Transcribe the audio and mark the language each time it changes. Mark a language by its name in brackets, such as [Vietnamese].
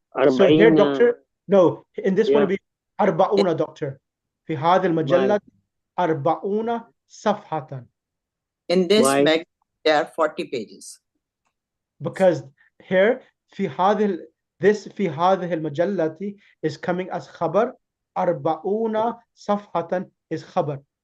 [English] So here, doctor, no, in this one Yeah. will be أربعون, doctor. [Arabic] في هذه المجلة أربعون صفحة. [English] In this magazine, there are 40 pages. Because here [Arabic] في هذه المجلة [English] is coming as خبر. [Arabic] أربعون صفحة is خبر.